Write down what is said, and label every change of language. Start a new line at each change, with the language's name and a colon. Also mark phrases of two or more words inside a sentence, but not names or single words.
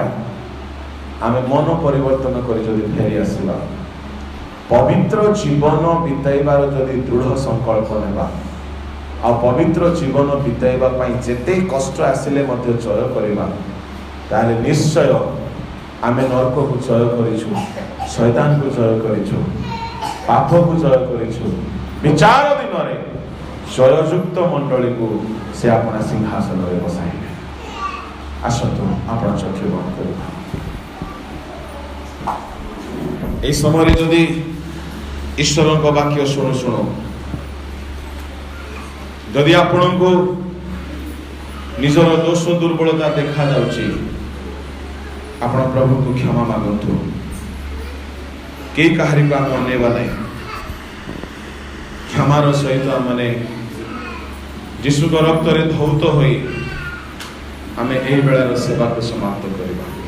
Odia: ଆମେ ମନ ପରିବର୍ତ୍ତନ କରି ଯଦି ଫେରି ଆସିବା, ପବିତ୍ର ଜୀବନ ବିତାଇବାର ଯଦି ଦୃଢ଼ ସଂକଳ୍ପ ନେବା, ଆଉ ପବିତ୍ର ଜୀବନ ବିତାଇବା ପାଇଁ ଯେତେ କଷ୍ଟ ଆସିଲେ ମଧ୍ୟ ଜୟ କରିବା, ତାହେଲେ ନିଶ୍ଚୟ ଆମେ ନରକକୁ ଜୟ କରିଛୁ, ଶୈତାନକୁ ଜୟ କରିଛୁ, ପାପକୁ ଜୟ କରିଛୁ। ବିଚାର ଦିନରେ ଜୟଯୁକ୍ତ ମଣ୍ଡଳୀକୁ ସେ ଆପଣା ସିଂହାସନରେ ବସାଇବେ। ଆସନ୍ତୁ ଆପଣ ଚକ୍ଷୁ ବନ୍ଦ କରିବା। ଏଇ ସମୟେ ଯଦି ଈଶ୍ୱରଙ୍କ ବାକ୍ୟ ଶୁଣୁ ଶୁଣୁ, ଯଦି ଆପଣଙ୍କୁ ନିଜର ଦୋଷ ଦୁର୍ବଳତା ଦେଖା ଯାଉଛି, ଆପଣ ପ୍ରଭୁଙ୍କୁ କ୍ଷମା ମାଗନ୍ତୁ। କେହି କାହାରିକୁ ଆମେ ଅନେଇବା ନାହିଁ। କ୍ଷମାର ସହିତ ଆମେ ଯୀଶୁଙ୍କ ରକ୍ତରେ ଧୌତ ହୋଇ ଆମେ ଏହି ବେଳାର ସେବାକୁ ସମାପ୍ତ କରିବା।